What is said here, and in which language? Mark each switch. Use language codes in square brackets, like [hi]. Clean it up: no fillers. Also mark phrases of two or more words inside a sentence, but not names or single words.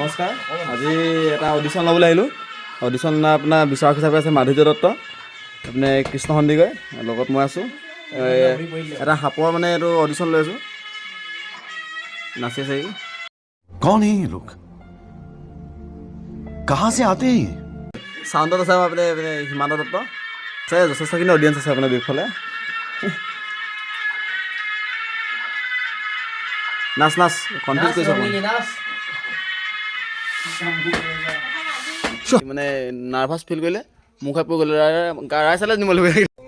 [as] নমস্কাৰ। আজি এটা অডিশ্যন ল'বলৈ আহিলোঁ। অডিশ্যন আপোনাৰ বিচাৰক হিচাপে আছে মাধুৰ্য দত্ত, আপুনি কৃষ্ণ সন্দিকৈ, লগত মই আছোঁ। এটা সাপৰ মানে এইটো অডিশ্যন লৈ আছোঁ, নাচি আছে। [hi] कौन है ये लोग कहाँ से आते हैं [as] চাউণ্ডত আছে আপুনি হিমান্ত দত্ত আছে, যথেষ্টখিনি অডিয়েঞ্চ আছে আপোনাৰ বিফলে। নাচ নাচ কনফিউজ কৰিছে মানে [en] nervous feel [as] কৰিলে মুখ খাই পৰি গ'লে ৰাই চালে নিব লাগিব।